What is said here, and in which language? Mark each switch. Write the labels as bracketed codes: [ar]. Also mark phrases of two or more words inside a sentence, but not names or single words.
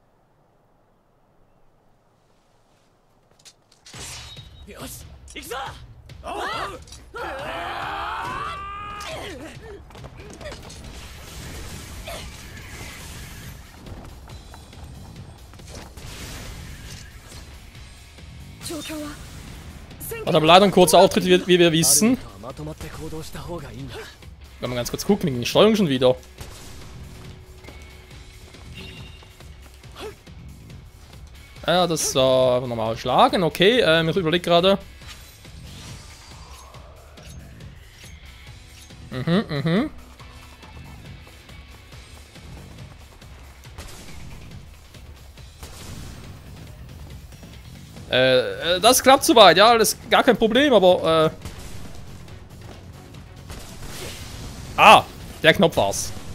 [ja] よし行くぞ。状況は [de] Hat aber leider ein kurzer Auftritt, wie wir wissen. [ja] まとまって行動した方がいいんだ。 [de] Wenn wir ganz kurz gucken, wegen der Steuerung schon wieder. Ja, das war einfach normal schlagen, okay. Ich überlege gerade. Das klappt soweit, ja, das ist gar kein Problem, aber ah, der Knopf war's.